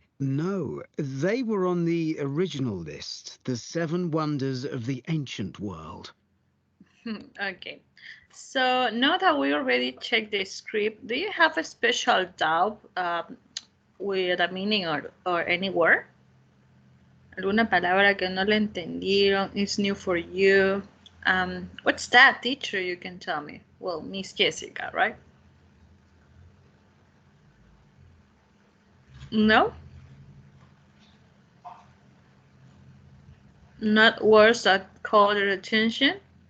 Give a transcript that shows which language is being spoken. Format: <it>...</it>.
<en>No, they were on the original list, the 7 wonders of the ancient world. Okay, so now that we already checked the script, do you have a special doubt with a meaning or any word?</en> <es>¿Alguna palabra que no le entendieron?</es> <en>Is new for you? What's that, teacher? You can tell me. Well, Miss Jessica, right? No? Not words that call your attention?</en>